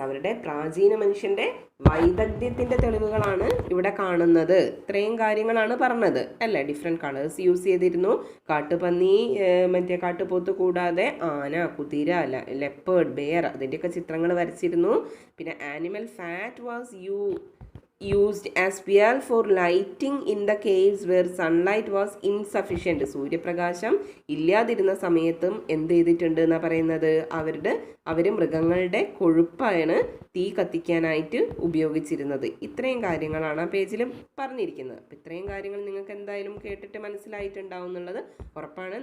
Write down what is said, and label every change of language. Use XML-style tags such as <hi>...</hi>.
<ml>അവരുടെ പ്രാചീന മനുഷ്യൻ്റെ വൈദഗ്ധ്യത്തിൻ്റെ തെളിവുകളാണ് ഇവിടെ കാണുന്നത്. ഇത്രയും കാര്യങ്ങളാണ് പറഞ്ഞത് അല്ലേ. ഡിഫറെൻറ്റ് കളേഴ്സ് യൂസ് ചെയ്തിരുന്നു. കാട്ടുപന്നി, കാട്ടുപോത്ത് കൂടാതെ ആന, കുതിര, ലെപ്പേർഡ്, ബെയർ, അതിൻ്റെയൊക്കെ ചിത്രങ്ങൾ വരച്ചിരുന്നു.</ml> <en>പിന്നെ animal fat was used as fuel for lighting in the caves where sunlight was insufficient.</en> <ml>സൂര്യപ്രകാശം ഇല്ലാതിരുന്ന സമയത്തും എന്ത് ചെയ്തിട്ടുണ്ട് എന്നാണ് പറയുന്നത്, അവർ മൃഗങ്ങളുടെ കൊഴുപ്പാണ് തീ കത്തിക്കാനായിട്ട് ഉപയോഗിച്ചിരുന്നത്. ഇത്രയും കാര്യങ്ങളാണ് ആ പേജിൽ പറഞ്ഞിരിക്കുന്നത്. അപ്പം ഇത്രയും കാര്യങ്ങൾ നിങ്ങൾക്ക് എന്തായാലും കേട്ടിട്ട് മനസ്സിലായിട്ടുണ്ടാവും എന്നുള്ളത് ഉറപ്പാണ്.</ml>